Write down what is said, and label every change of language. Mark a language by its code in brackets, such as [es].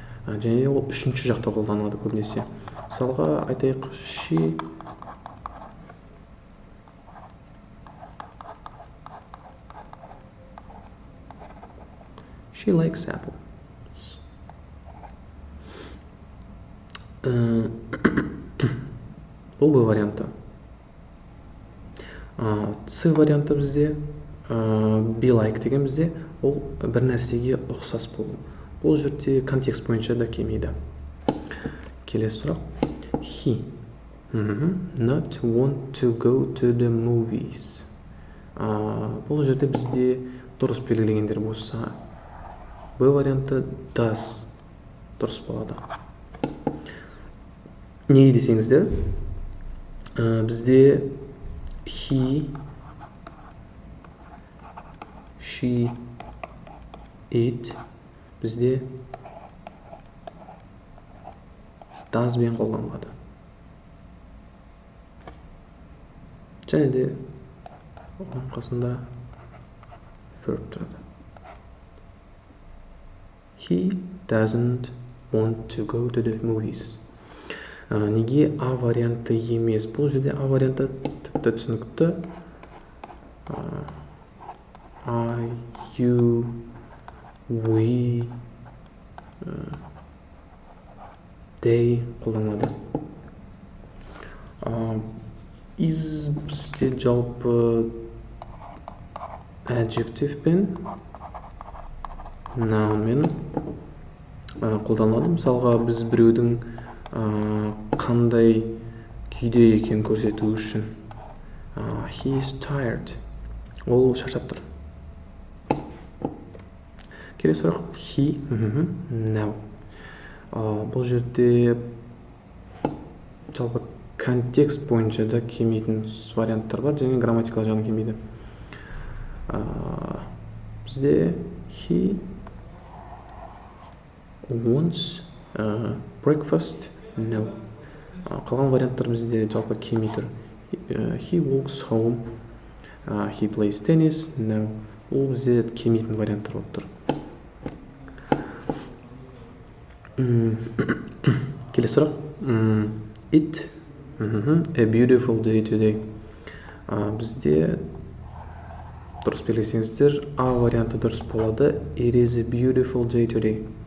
[kk] Және ол үшінші жақта қолданылады көбінесе. Мысалға айтайық, [en] she likes apples. [kk] Бұл Б варианты. С варианты бізде [en] be like [kk] деген бізде ол бір нәрсеге ұқсас болу. Бұл жерде контекст бойынша да келмейді. Келесі сұрақ. [en] He not want to go to the movies. [kk] Бұл жерде бізде дұрыс белгілегендер болса, Б варианты does дұрыс болады. Неге десеңіздер, бізде [en] he, she, it [kk] бізде does бен қолданылады. Және де оған қасында verb тұрады. [en] He doesn't want to go to the movies. [kk] Неге А варианты емес? Бұл жерде А варианты тіпті түсінікті. [en] I, you, we, they [kk] қолданылады. Is бізде жалпы adjective пен noun мен қолданылады. Мысалға біз біреудің қандай күйде екенін көрсету үшін [en] he is tired, [kk] ол шаршап тұр. Келесі сұрақ, [en] he, now. [kk] Бұл жерде жалпы контекст бойынша да келмейтін варианттар бар, және грамматикалық жағынан келмейді. Бізде [en] he wants breakfast, no. [kk] Қалған варианттар бізде жалпы келмей тұр. [en] He walks home, he plays tennis, no. [kk] Ол бізде келмейтін варианттар болып тұр. Келесі сұрақ. [en] It, a beautiful day today. [kk] Бізде дұрыс белгілесеңіздер, А варианты дұрыс болады. [en] It is a beautiful day today.